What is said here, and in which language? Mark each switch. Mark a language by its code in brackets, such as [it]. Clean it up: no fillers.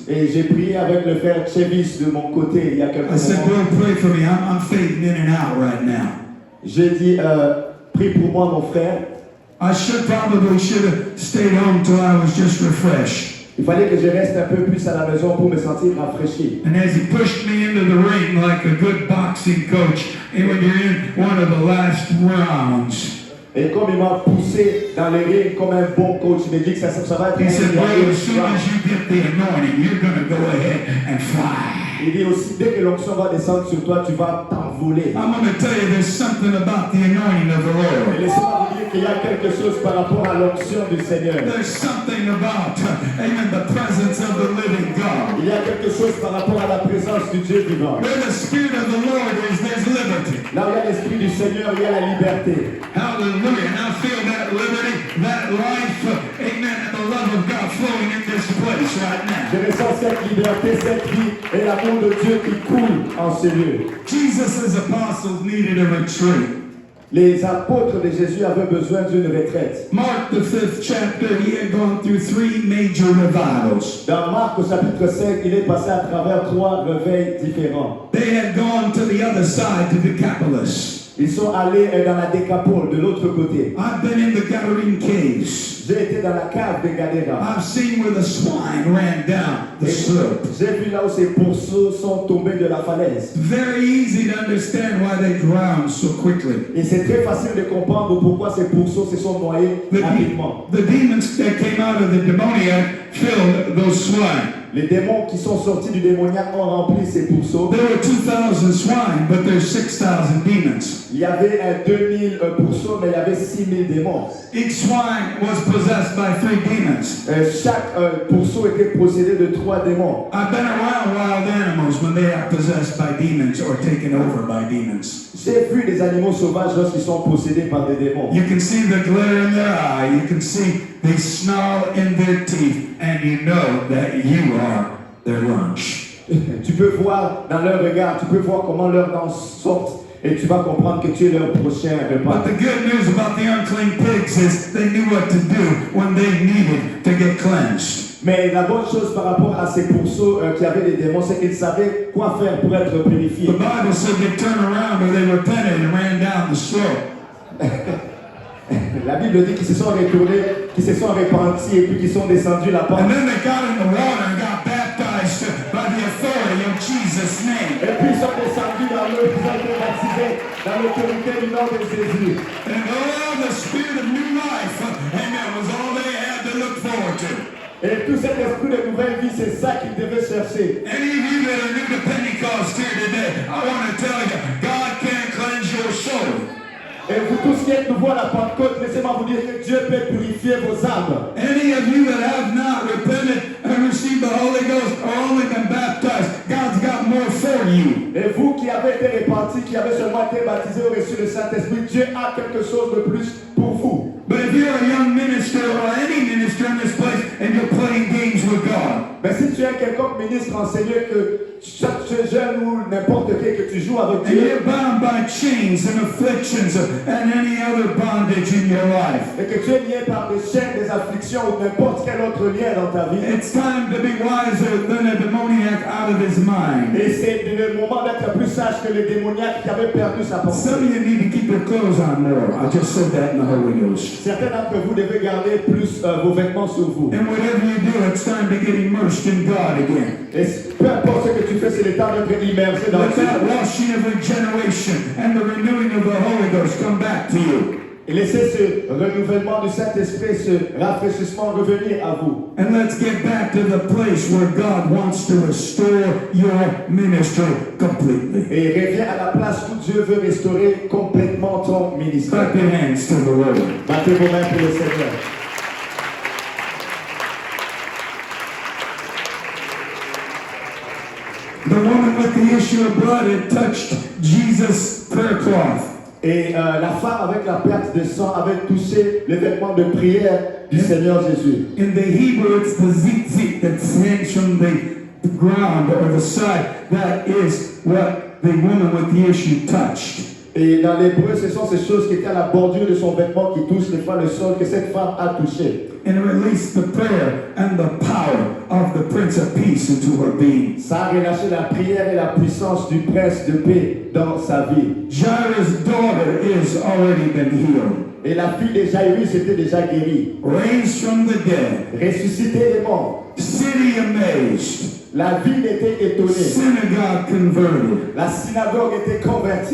[fr] Et j'ai prié avec le frère Chevis de mon côté il y a quelques [en] I said, [fr] moments. [en] Lord, pray for me. I'm fading in and out right now. [fr] J'ai dit, prie pour moi mon frère. [en] I should have stayed home till I was just refreshed. [fr] Il fallait que je reste un peu plus à la maison pour me sentir rafraîchi. [en] And as he pushed me into the ring like a good boxing coach, and when you're in one of the last rounds, [fr] Et comme il m'a poussé dans le ring comme un bon coach, il m'a dit que ça va être [en] he [fr] un [en] said, [fr] dernier [en] well, as soon [fr] round. [en] as you get the anointing, you're going to go ahead and fly. [fr] Il dit aussi, dès que l'onction va descendre sur toi, tu vas t'envoler. [en] I'm going to tell you there's something about the anointing of the Lord. [fr] laissez-moi vous dire qu'il y a quelque chose par rapport à l'onction du Seigneur. [en] There's something about, amen, the presence of the living God. [fr] Il y a quelque chose par rapport à la présence du Dieu vivant. [en] Where the Spirit of the Lord is, there's liberty. [fr] Là où il y a l'Esprit du Seigneur, il y a la liberté. [en] Hallelujah. And I feel that liberty, that life, amen, and the love of God flowing in this place right now. [fr] Je ressens cette liberté, cette vie et l'amour de Dieu qui coule en ces lieux. [en] Jesus' apostles needed a retreat. [fr] Les apôtres de Jésus avaient besoin d'une retraite. [en] Mark, the 5th chapter, he had gone through 3 major revivals. [fr] Dans Marc au chapitre 5, il est passé à travers 3 réveils différents. [en] They had gone to the other side, to Decapolis. [fr] Ils sont allés dans la Décapole, de l'autre côté. [en] I've been in the Gadarene caves. [fr] J'ai été dans la cave de Gadara. [en] I've seen where the swine ran down the slope. [fr] J'ai vu là où ces pourceaux sont tombés de la falaise. [en] Very easy to understand why they drowned so quickly. [fr] Et c'est très facile de comprendre pourquoi ces pourceaux se sont noyés rapidement. [en] The demons that came out of the demoniac filled those swine. [fr] Les démons qui sont sortis du démoniaque ont rempli ces pourceaux. [en] There were 2,000 swine, but there's 6,000 demons. [fr] Il y avait 2000 pourceaux, mais il y avait 6000 démons. [en] Each swine was possessed by 3 demons. [fr] Chaque pourceau était possédé de 3 démons. [en] I've been around wild animals when they are possessed by demons or taken over by demons. [fr] J'ai vu des animaux sauvages lorsqu'ils sont possédés par des démons. [en] You can see the glare in their eye. You can see they snarl in their teeth, and you know that you are their lunch. [fr] Tu peux voir dans leur regard, tu peux voir comment leurs dents sortent, et tu vas comprendre que tu es leur prochain repas. [en] But the good news about the unclean pigs is they knew what to do when they needed to get cleansed. [fr] Mais la bonne chose par rapport à ces pourceaux qui avaient des démons, c'est qu'ils savaient quoi faire pour être purifiés. [en] The Bible said they turned around or they repented and ran down the slope. [fr] La Bible dit qu'ils se sont retournés, qu'ils se sont repentis et puis qu'ils sont descendus la pente. [en] And then they got in the water and got baptized by the authority of Jesus' name. [fr] Et puis ils sont descendus dans l'eau, ils ont été baptisés dans l'autorité du nom de Jésus. [en] And oh, the spirit of new life, amen, was all they had to look forward to. [fr] Et tout cet esprit de nouvelle vie, c'est ça qu'ils devaient chercher. [en] Any of you that are new to Pentecost here today, I want to tell you, God can cleanse your soul. [fr] Et vous tous qui êtes nouveaux à la Pentecôte, laissez-moi vous dire que Dieu peut purifier vos âmes. [en] Any of you that have not repented and received the Holy Ghost or only been baptized, God's got more for you. [fr] Et vous qui avez été repentis, qui avez seulement été baptisés ou reçu le Saint-Esprit, Dieu a quelque chose de plus pour vous. [en] But if you're a young minister or any minister in this place and you're playing games with God, [fr] Mais si tu es quelconque ministre, enseigneur, que chaque jeune ou n'importe qui, que tu joues avec [en] and you're [fr] Dieu, [en] bound by chains and afflictions and any other bondage in your life, [fr] et que tu es lié par des chaînes, des afflictions ou n'importe quel autre lien dans ta vie, [en] it's time to be wiser than a demoniac out of his mind. [fr] et c'est le moment d'être plus sage que le démoniaque qui avait perdu sa pensée. [en] Some of you need to keep your clothes on more. I just said that in the Holy Ghost. [fr] Certains d'entre vous devez garder plus vos vêtements sur vous. [en] And whatever you do, it's time to get immersed in God again. [fr] Et peu importe ce que tu fais, c'est le temps d'être immersé dans [en] Let that [fr] Dieu. [en] washing of regeneration and the renewing of the Holy Ghost come back to you. [fr] Et laissez ce renouvellement du Saint-Esprit, ce rafraîchissement revenir à vous. [en] And let's get back to the place where God wants to restore your ministry completely. [fr] Et reviens à la place où Dieu veut restaurer complètement ton ministère. [en] Clap your hands to the Lord. [fr] Battez vos mains pour le Seigneur. [en] The woman with the issue of blood had touched Jesus' prayer cloth. [fr] Et la femme avec la plaque de sang avait touché les vêtements de prière du Seigneur Jésus. [en] In the Hebrew, it's the zitzit that hangs from the ground or the side. That is what the woman with the issue touched. [fr] Et dans l'hébreu, ce sont ces choses qui étaient à la bordure de son vêtement qui touchent des fois le sol que cette femme a touché. [en] And released the prayer and the power of the Prince of Peace into her being. [fr] Ça a relâché la prière et la puissance du prince de paix dans sa vie. [en] Jairus' daughter is already been healed. [fr] Et la fille de Jairus était déjà guérie. [en] Raised from the dead. [fr] Ressuscitée des morts. [en] City amazed. [fr] La ville était étonnée. [en] Synagogue converted. [fr] La synagogue était convertie.